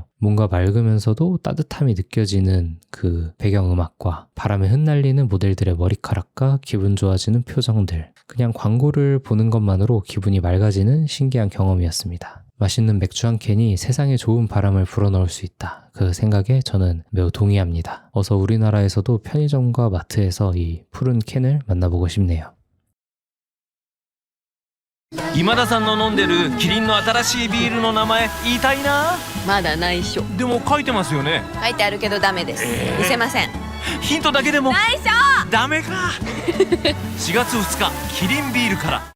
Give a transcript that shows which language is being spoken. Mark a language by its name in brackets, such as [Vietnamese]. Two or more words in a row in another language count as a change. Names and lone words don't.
[Korean] 뭔가 맑으면서도 따뜻함이 느껴지는 그 배경음악과 바람에 흩날리는 모델들의 머리카락과 기분 좋아지는 표정들. 그냥 광고를 보는 것만으로 기분이 맑아지는 신기한 경험이었습니다. 맛있는 맥주 한 캔이 세상에 좋은 바람을 불어넣을 수 있다. 그 생각에 저는 매우 동의합니다. 어서 우리나라에서도 편의점과 마트에서 이 푸른 캔을 만나보고 싶네요. [Japanese] 今田さんの飲んでるキリンの新しいビールの名前言いたいな。まだ内緒。でも書いてますよね。書いてあるけどダメです。見せません。ヒントだけでも。内緒。ダメか。4月2日キリンビールから。